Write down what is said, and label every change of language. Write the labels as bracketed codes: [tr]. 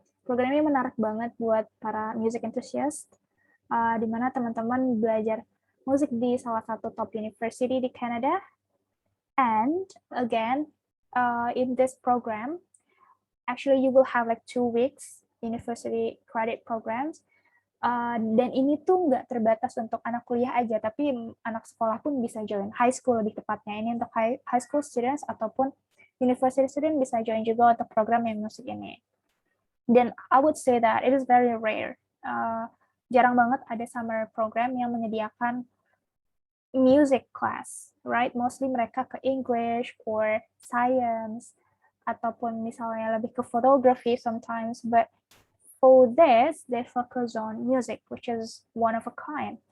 [id] Program ini menarik banget buat para music enthusiast, di mana teman-teman belajar musik di salah satu top university di Canada. [en] And again, in this program, actually you will have like 2 weeks university credit programs. [id] Dan ini tuh nggak terbatas untuk anak kuliah aja, tapi anak sekolah pun bisa join, high school lebih tepatnya. Ini untuk high school students ataupun university student bisa join juga untuk program yang musik ini. [en] Dan I would say that it is very rare. [id] Jarang banget ada summer program yang menyediakan music class, right? [en] Mostly mereka ke English or science, [id] ataupun misalnya lebih ke [en] photography sometimes, but for this, they focus on music, which is one of a kind.